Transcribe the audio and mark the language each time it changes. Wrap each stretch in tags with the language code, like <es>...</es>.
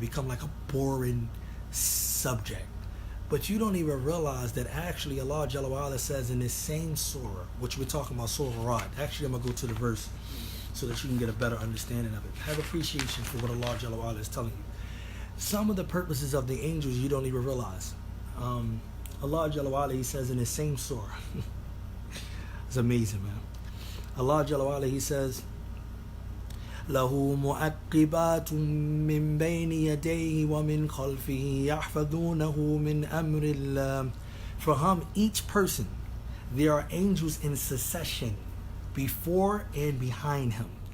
<en>Become like a boring subject. But you don't even realize that actually Allah Jalla wa Ala says in this same surah, which we're talking about, Surah Ra'd. Actually, I'm going to go to the verse so that you can get a better understanding of it. Have appreciation for what Allah Jalla wa Ala is telling you. Some of the purposes of the angels you don't even realize. Allah Jalla wa Ala, He says in this same surah, It's amazing, man. Allah Jalla wa ala, He says,</en> <ar>له معقبات من بين يديه ومن خلفه يحفظونه من أمر الله.</ar> <en>For him, each person, there are angels in succession before and behind him.</en>